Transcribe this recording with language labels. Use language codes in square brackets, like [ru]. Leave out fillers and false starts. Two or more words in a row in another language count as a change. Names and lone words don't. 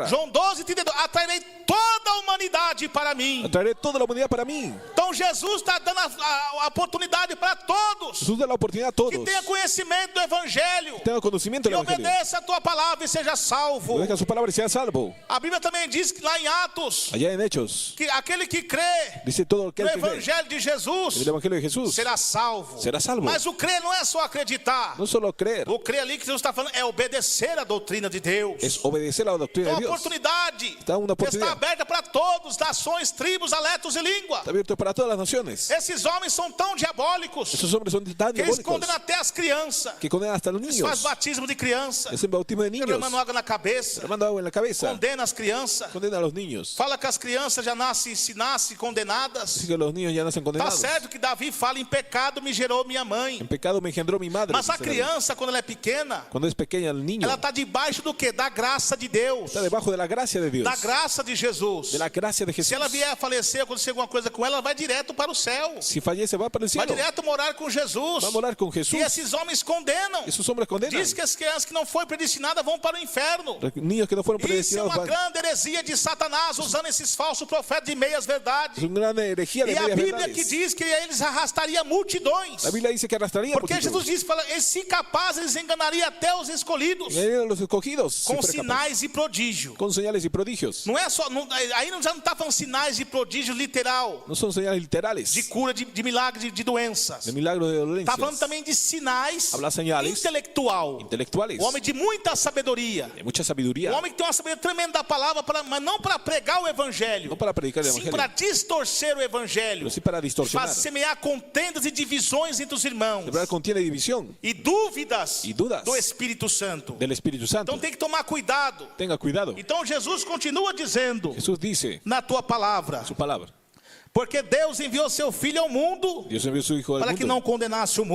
[pt] João 12:32, atrairei toda a humanidade para mim. [es] Atraeré toda la humanidad para mí. [pt] Então Jesus está dando a oportunidade para todos [es] Jesús da la oportunidad a todos. [pt] que tenham conhecimento do Evangelho [es] Tenga conocimiento [pt] e [es] del Evangelio. [pt] obedeça a tua palavra e seja salvo. [es] Obedezca su palabra y sea salvo. [pt] A Bíblia também diz que lá em Atos, [es] Allá en Hechos, [pt] que aquele que crê [es] dice todo no aquel que cree [pt] Evangelho de [es] en Jesus el Evangelio de Jesús [pt] será salvo. [es] será salvo. [pt] Mas o crer não é só acreditar. [es] No solo creer, [pt] O crer ali que Jesus está falando é obedecer a doutrina de Deus. [es] es obedecer a la doctrina [pt] Então [es] de [pt] a [es] Dios. [pt] oportunidade [es] Está una oportunidad. [pt] está aberta para todos, nações, tribos, aletos e língua. [es] Está abierto para todas las naciones. [pt] Esses homens são tão diabólicos [es] Esos hombres son tan [pt] que eles [es] diabólicos [pt] condenam até as crianças. [es] que condenan hasta a los [pt] Eles fazem [es] niños. [pt] batismo de criança, [es] Es el bautismo de niños. [pt] derramando água na cabeça, [es] Derramando agua en la cabeza. [pt] condena as crianças. [es] Condena a los niños. [pt] Fala que as crianças já nascem, se nascem condenadas. [es] Así que los niños ya nacen [pt] Tá [es] condenados. [pt] certo que Davi fala, em pecado me gerou minha mãe. [es] En pecado me engendró mi madre. [pt] Mas a [es] dice David. [pt] criança, quando ela é pequena, [es] Cuando es pequeña el niño, [pt] ela está debaixo do quê? Da graça de Deus, [es] está debajo de la gracia de Dios. [pt] da graça de Jesus. [es] De la gracia de Jesús. [pt] Se ela vier a falecer, acontecer alguma coisa com ela, ela vai direto para o céu. [es] Si fallece va para el [pt] Vai [es] cielo. [pt] direto morar com Jesus. [es] Va a morar con [pt] E [es] Jesús. [pt] esses homens condenam. [es] Esos hombres condenan. [pt] Diz que as crianças que não foram predestinadas vão para o inferno. [es] Los niños que no fueron [pt] Isso é [es] predestinados [pt] uma [es] van. [pt] grande heresia de Satanás, usando esses falsos profetas de meias [es] Es [pt] verdades. [es] una gran herejía de [pt] E a [es] medias [pt] Bíblia [es] verdades. [pt] que diz que eles arrastariam multidões. [es] La Biblia dice que arrastraría [pt] Porque [es] multitudes. [pt] Jesus diz, fala, e se capaz, eles enganariam até os escolhidos. [es] Y a los escogidos. si [pt] Com [es] fuera capaz. [pt] sinais e prodígio. [es] Con señales y prodigios. [pt] Não é só, aí já não está falando sinais e prodígio literal, [es] No son señales literales. [pt] de cura, de milagre, de doenças. [es] De milagros de dolencias. [pt] Está falando também de sinais [es] Habla señales [pt] intelectual. [es] intelectuales. [pt] O homem de muita sabedoria. [es] De mucha sabiduría. [pt] O homem que tem uma sabedoria tremenda da palavra, mas não para pregar o evangelho. [es] No para predicar el [pt] Sim [es] evangelio. [pt] para distorcer o evangelho. [es] Pero sí para distorsionar. [pt] Faz semear contendas e divisões entre os irmãos. [es] De verdad contiene división [pt] E dúvidas [es] Y dudas [pt] do Espírito Santo. [es] del Espíritu Santo. [pt] Então tem que tomar cuidado. [es] Tenga cuidado. [pt] Então Jesus continua dizendo [es] Jesús dice [pt] na tua palavra, [es] su palabra. [pt] porque Deus enviou seu Filho ao mundo [es] Dios envió a su Hijo al [pt] para [es] mundo [pt] que não condenasse o [es] para